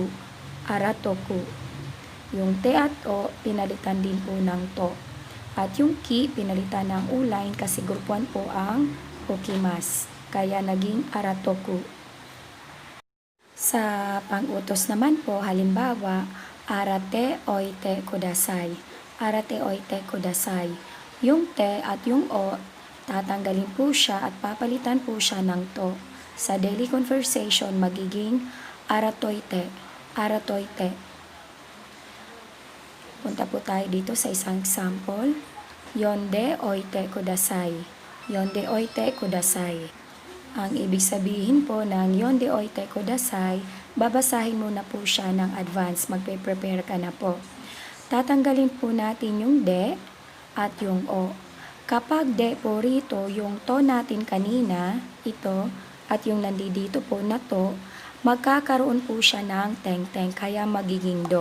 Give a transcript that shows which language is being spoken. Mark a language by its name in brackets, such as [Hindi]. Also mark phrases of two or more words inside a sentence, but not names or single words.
[Filipino] Aratoku. Yung te at o, pinalitan din po ng to. At yung ki, pinalitan ng u-line kasi group 1 po ang ukimas. Kaya naging aratoku. Sa pang-utos naman po, halimbawa, [Japanese] 洗っておいてください. 洗っておいてください. [Filipino] Yung te at yung o, tatanggalin po siya at papalitan po siya ng to. Sa [English] daily conversation, [Filipino] magiging aratoite. Aratoite. Punta po tayo dito sa isang example. [Japanese] 読んでおいてください。読んでおいてください. [Filipino] Ang ibig sabihin po ng [Japanese] 読んでおいてください, [Filipino] babasahin muna po siya ng advance. Magpe-prepare ka na po. Tatanggalin po natin yung de at yung o. Kapag de po rito, yung to natin kanina, ito, at yung nandito po na to, magkakaroon po siya ng teng-teng, kaya magiging do.